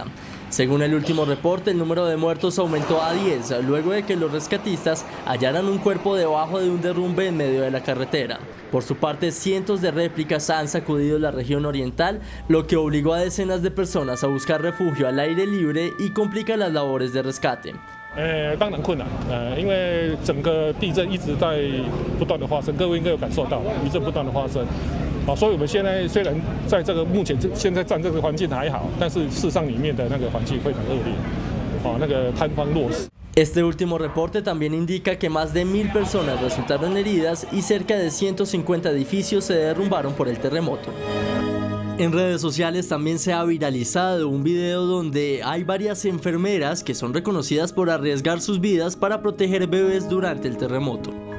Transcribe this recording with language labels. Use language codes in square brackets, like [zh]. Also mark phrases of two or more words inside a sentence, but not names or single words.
[es] Según el último reporte, el número de muertos aumentó a 10 luego de que los rescatistas hallaran un cuerpo debajo de un derrumbe en medio de la carretera. Por su parte, cientos de réplicas han sacudido la región oriental, lo que obligó a decenas de personas a buscar refugio al aire libre y complica las labores de rescate. [zh] 当然困难，因为整个地震一直在不断的发生，各位应该有感受到地震不断的发生，所以我们现在虽然在这个目前现在站这个环境还好，但是事实上里面的那个环境非常恶劣，那个坍方落石。 [es] Este último reporte también indica que más de 1000 personas resultaron heridas y cerca de 150 edificios se derrumbaron por el terremoto. En redes sociales también se ha viralizado un video donde hay varias enfermeras que son reconocidas por arriesgar sus vidas para proteger bebés durante el terremoto.